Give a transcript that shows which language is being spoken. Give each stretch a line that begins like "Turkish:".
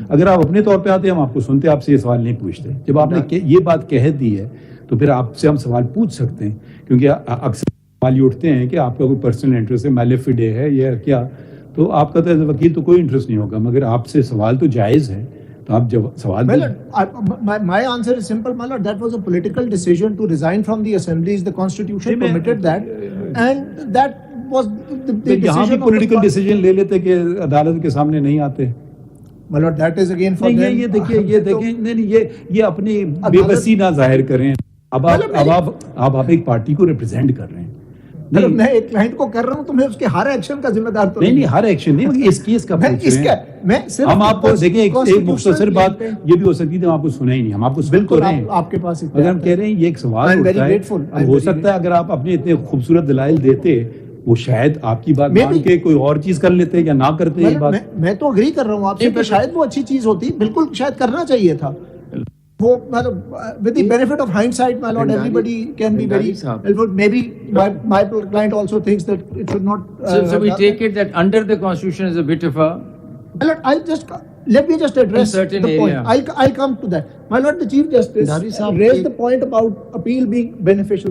Urdu: اگر آپ اپنے طور پہ آتے ہم آپ کو سنتے, آپ سے یہ سوال نہیں پوچھتے. جب آپ نے یہ بات کہہ دی ہے تو پھر آپ سے ہم سوال پوچھ سکتے ہیں, کیونکہ اکثر سوال یہ اٹھتے ہیں کہ آپ کا کوئی پرسنل انٹرسٹ ہے, میلیفیڈے ہے یا کیا, تو آپ کا تو ایز اے وکیل تو کوئی انٹرسٹ نہیں ہوگا, مگر آپ سے سوال تو جائز ہے. تو آپ جب سوال
English: my answer is simple, my lord. That was a political decision to resign from the assemblies. The constitution permitted that, and that was the decision.
Urdu: یہاں بھی پولیٹیکل ڈیسیجن لے لیتے کہ عدالت کے سامنے نہیں آتے.
English: My lord, that is again for them.
Urdu: یہ دیکھیے نہیں, یہ اپنی بے بسی نہ ظاہر کریں. اب آپ ایک پارٹی کو ریپرزینٹ کر رہے ہیں. میں ایک کلائنٹ کو کر رہا ہوں تو میں اس کے ہر ایکشن کا ذمہ دار تو نہیں, ہر ایکشن نہیں, اس کیس کا پوچھ رہے ہیں. ہم آپ کو دیکھیں ایک مختصر بات یہ بھی ہو سکتی ہے, ہم آپ کو سنا ہی نہیں, ہم آپ کو سن تو رہے ہیں. آپ کے پاس اگر ہم کہہ رہے ہیں یہ ایک سوال ہوتا ہے, ہو سکتا ہے اگر آپ اپنے اتنے خوبصورت دلائل دیتے وہ شاید آپ کی بات مان کے کوئی اور چیز کر لیتے یا نہ کرتے. یہ بات میں تو اگری کر رہا ہوں آپ سے کہ شاید وہ اچھی چیز ہوتی, بالکل شاید کرنا چاہیے تھا وہ,
English: with the benefit of hindsight, my lord, everybody can be very helpful. Maybe my client also thinks that it should not. So we take it that under the constitution is a bit of a. My lord, let me just address the point. I'll come to that. My lord, the Chief Justice raised the point about appeal being beneficial.